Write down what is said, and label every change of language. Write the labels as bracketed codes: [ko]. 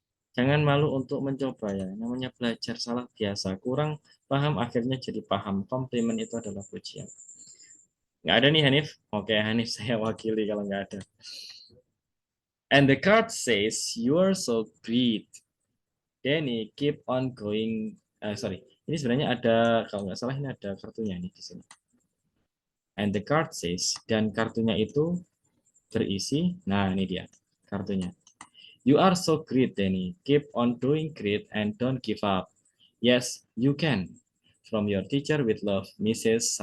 [id] Jangan malu untuk mencoba ya. Namanya belajar salah biasa. Kurang paham akhirnya jadi paham. Komplimen itu adalah pujian. Nggak ada nih Hanif. Oke, Hanif saya wakili kalau nggak ada. [en] And the card says, you are so great. [id] Danny, [en] keep on going. [id] Sorry, ini sebenarnya ada, kalau nggak salah ini ada kartunya nih di sini. [en] And the card says, [id] dan kartunya itu berisi, nah ini dia kartunya. [en] You are so great, Danny. Keep on doing great and don't give up. Yes, you can. From your teacher with love, Mrs.